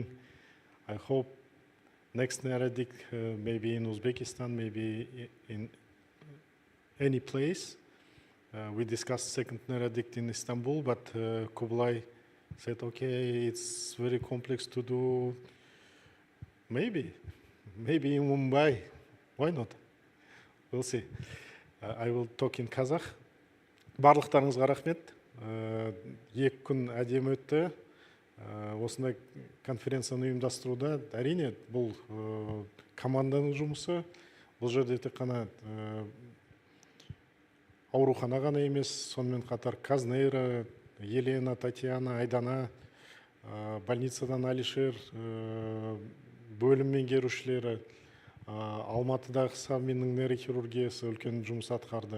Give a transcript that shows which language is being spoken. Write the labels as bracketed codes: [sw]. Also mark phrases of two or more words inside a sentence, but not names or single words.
[en] I hope next Neuroadict, maybe in Uzbekistan, maybe in any place. We discussed second Neuroadict in Istanbul, but Kubilay said, okay, it's very complex to do. Maybe in Mumbai. Why not? We'll see. I will talk in Kazakh. [kk] Барлықтарыңызға рахмет. 2 күн әдемі өтті. Осындай конференцияны ұйымдастыруда әрине бұл команданың жұмысы. Бұл жерде тек қана аурухана ғана емес, сонымен қатар Казнейра, Елена, Татьяна, Айдана, больницадан Алишер, бөлім меңгерушілері, Алматыдағы Саминнің нейрохирургиясы үлкен жұмыс атқарды.